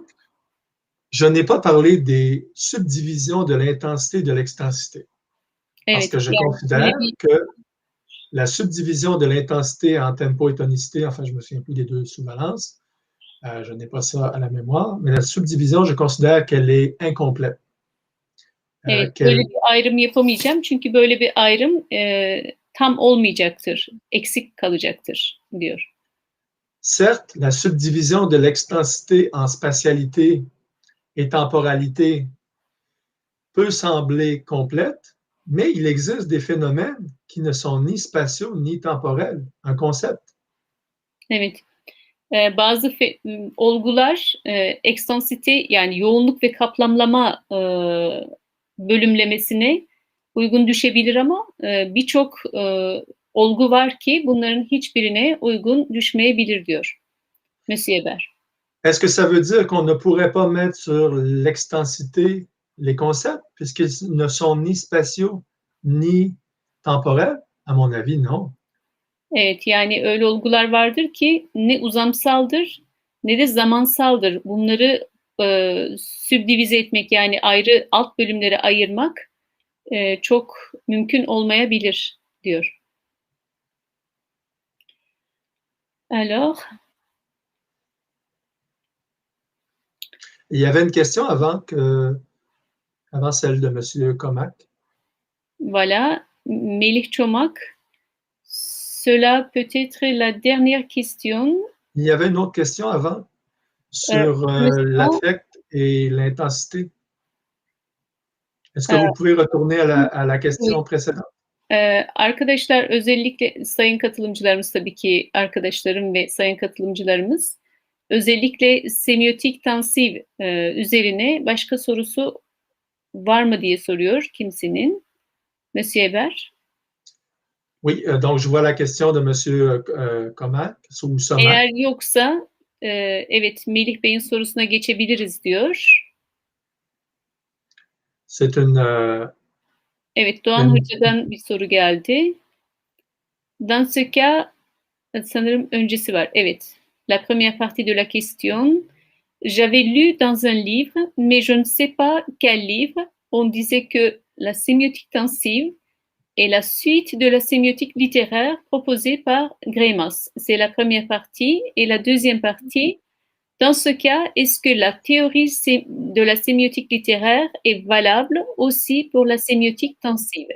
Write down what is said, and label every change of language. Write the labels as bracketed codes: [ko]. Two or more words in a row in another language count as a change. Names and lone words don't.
[fr] Je n'ai pas parlé des subdivisions de l'intensité et de l'extensité. Parce [tr] Evet, [fr] que je [tr] yani [fr] considère que la subdivision de l'intensité en tempo et tonicité, enfin, je me souviens plus des deux sous-valences, je n'ai pas ça à la mémoire, mais la subdivision, je considère qu'elle est incomplète. [tr] Evet, böyle bir ayrım yapamayacağım çünkü böyle bir ayrım tam olmayacaktır, eksik kalacaktır diyor. [fr] Certes, la subdivision de l'extensité en spatialité et temporalité peut sembler complète, mais il existe des phénomènes qui ne sont ni spatiaux ni temporels, un concept. [tr] Evet, bazı olgular ekstansite yani yoğunluk ve kaplamlama bölümlemesine uygun düşebilir ama birçok olgu var ki bunların hiçbirine uygun düşmeyebilir diyor Monsieur Hébert. [fr] Est-ce que ça veut dire qu'on ne pourrait pas mettre sur l'extensité les concepts puisqu'ils ne sont ni spatiaux ni temporels? À mon avis, non. [tr] Evet, yani öyle olgular vardır ki ne uzamsaldır ne de zamansaldır. Bunları sübdivize etmek yani ayrı alt bölümlere ayırmak çok mümkün olmayabilir diyor. [fr] Alors, il y avait une question avant celle de M. Comac. voilà, Melih Çomak, cela peut être la dernière question. Il y avait une autre question avant sur l'affect et l'intensité. Est-ce que vous pouvez retourner à la question précédente? [tr] Arkadaşlar özellikle sayın katılımcılarımız tabii ki arkadaşlarım ve sayın katılımcılarımız özellikle semiotik tansiv üzerine başka sorusu var mı diye soruyor kimsenin. [fr] Monsieur Hébert. Oui, donc je vois la question de M. Comac ou Somac. [tr] Eğer yoksa evet Melih Bey'in sorusuna geçebiliriz diyor. [fr] C'est une [tr] Evet, Doğan Hoca'dan bir soru geldi. [fr] Dans ce cas, [tr] sanırım öncesi var. Evet. [fr] La première partie de la question. J'avais lu dans un livre, mais je ne sais pas quel livre, on disait que la sémiotique tensive est la suite de la sémiotique littéraire proposée par Greimas. C'est la première partie. Et la deuxième partie, dans ce cas, est-ce que la théorie de la sémiotique littéraire est valable aussi pour la sémiotique tensive?